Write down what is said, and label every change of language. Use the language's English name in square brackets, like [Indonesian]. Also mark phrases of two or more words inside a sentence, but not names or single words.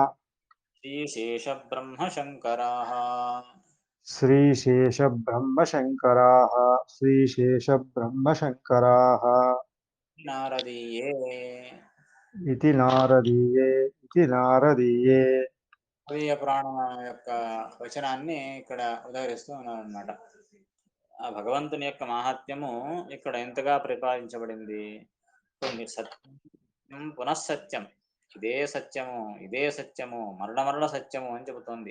[Sanskrit] శ్రీశేషబ్రహ్మశంకరాः श्रीशेषब्रह्मशङ्कराः श्रीशेषब्रह्मशङ्कराः నారదీయే. इति नारदीये इति नारदीये [Telugu] నారదీయ పురాణం యొక్క వచనాన్ని ఇక్కడ ఉదహరిస్తూ ఉన్నారన్నమాట. ఆ భగవంతుని యొక్క మాహాత్మ్యము ఇక్కడ ఎంతగా ప్రతిపాదించబడింది. కొన్ని సత్యం పునఃసత్యం, ఇదే సత్యము ఇదే సత్యము మరల మరల సత్యము అని చెబుతోంది.